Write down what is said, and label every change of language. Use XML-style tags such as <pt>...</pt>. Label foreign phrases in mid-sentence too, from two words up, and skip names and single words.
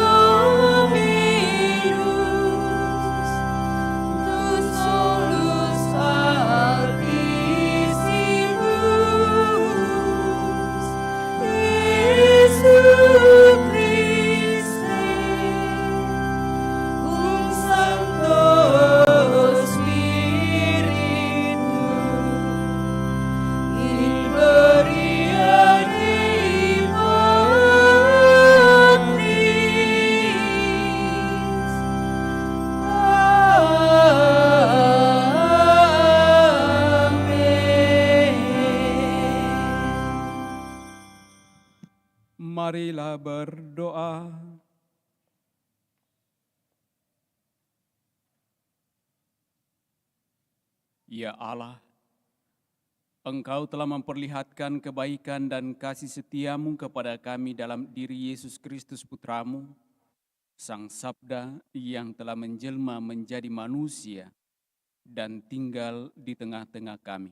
<la>Dominus, tu solus Altissimus, Iesu Christe, cum Sancto Spiritu, in gloria Dei Patris.</la> <id>Amin. Marilah berdoa. Ya Allah, Engkau telah memperlihatkan kebaikan dan kasih setiamu kepada kami dalam diri Yesus Kristus Putramu, Sang Sabda yang telah menjelma menjadi manusia dan tinggal di tengah-tengah kami.</id>